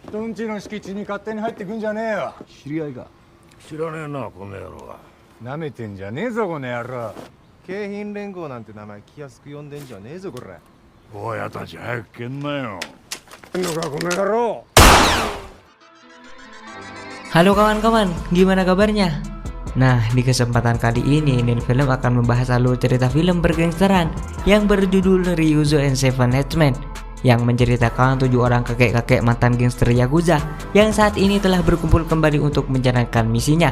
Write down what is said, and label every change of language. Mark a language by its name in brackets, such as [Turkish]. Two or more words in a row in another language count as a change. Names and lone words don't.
[Japanese] んちの敷地に勝手に入ってくんじゃねえよ。知り合いか？知らねえな、この野郎は。なめてんじゃねえぞこの野郎。京浜連合なんて名前気安く呼んでんじゃねえぞこれ。親たち早く蹴んなよ。んのかこの野郎。 [Indonesian] Halo kawan-kawan, gimana kabarnya? Nah, di kesempatan kali ini Nin Film akan membahas alur cerita film bergangsteran yang berjudul Ryuzo and Seven Headmen, yang menceritakan 7 orang kakek-kakek mantan gangster Yakuza yang saat ini telah berkumpul kembali untuk menjalankan misinya.